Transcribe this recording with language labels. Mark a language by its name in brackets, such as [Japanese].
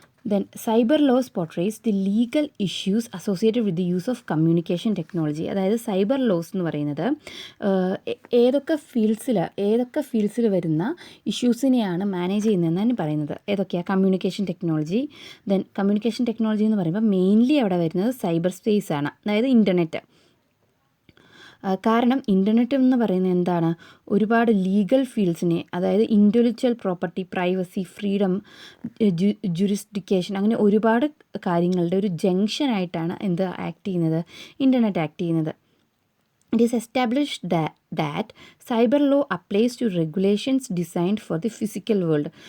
[English] Then cyber laws portrays the legal issues associated with the use of communication technology. [Malayalam] അതായത് cyber laws എന്ന് പറയുന്നത് ഏതൊക്കെ ഫീൽഡ്സിൽ വരുന്ന ഇഷ്യൂസിനെയാണ് manage ചെയ്യുന്നതെന്നാണ് പറയുന്നത്. ഏതൊക്കെയാണ്? Communication technology. Then communication technology എന്ന് പറയുമ്പോൾ മെയിൻലി അവിടെ വരുന്നത് സൈബർ സ്പേസ് ആണ്, അതായത് ഇൻ്റർനെറ്റ്. കാരണം ഇൻ്റർനെറ്റ് എന്ന് പറയുന്നത് എന്താണ്? ഒരുപാട് ലീഗൽ ഫീൽഡ്സിനെ, അതായത് ഇൻ്റലക്ച്വൽ പ്രോപ്പർട്ടി, പ്രൈവസി, ഫ്രീഡം, ജുറിസ്ഡിക്കേഷൻ, അങ്ങനെ ഒരുപാട് കാര്യങ്ങളുടെ ഒരു ജംഗ്ഷനായിട്ടാണ് ഇൻ്റർനെറ്റ് ആക്ട് ചെയ്യുന്നത്. [English] It is established that cyber law applies to regulations designed for the physical world.